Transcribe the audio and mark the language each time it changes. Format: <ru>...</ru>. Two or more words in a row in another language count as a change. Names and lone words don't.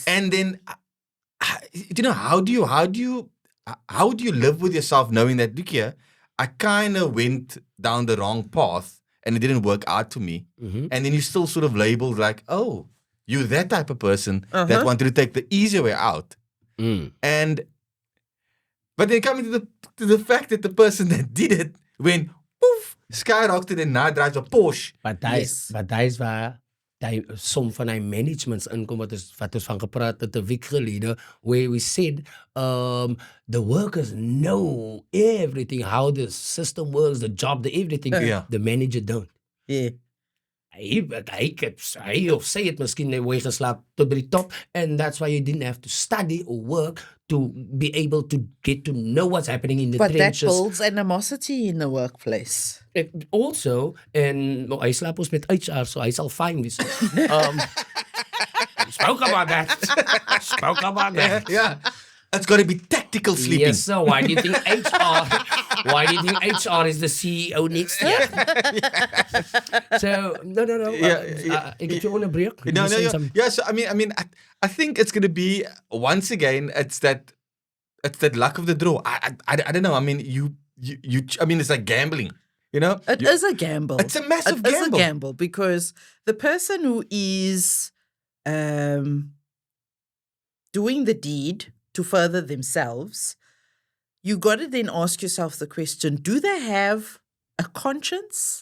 <en>And then, you know, how do you live with yourself knowing that, look here, I kind of went down the wrong path and it didn't work out for me. And then you still sort of labeled like, oh, you're that type of person that wanted to take the easier way out. And, but then coming to the fact that the person that did it went, poof, skyrocketed and now drives a Porsche. But daai Yes.</en> <af>is waar die som van die managements inkom wat ons van gepraat het 'n week gelede</af> <en>where we said the workers know everything, how the system works, the job, the everything. Yeah. The manager don't. yeah.</en> <af>hy of sy het miskien net mooi geslaap tot by die top,</af> <en>and that's why you didn't have to study or work to be able to get to know what's happening in the But that trenches. builds animosity in the workplace. Also, and</en> <af>hy slaap ons met HR, so hy sal fine wees.</af> <en>Spoke about that. Spoke about that. Yeah. It's got to be tactical sleeping. Yes, so why do you think HR? Why do you think HR is the CEO next year? So no.</en> <af>Ek het jou onderbreek.</af> <en>No, You say some- yeah. So I think it's going to be once again. It's that luck of the draw. I don't know. I mean, you. I mean, it's like gambling. You know, It is a gamble. It's a massive It is a gamble. gamble because the person who is doing the deed to further themselves, you got to then ask yourself the question, do they have a conscience?</en>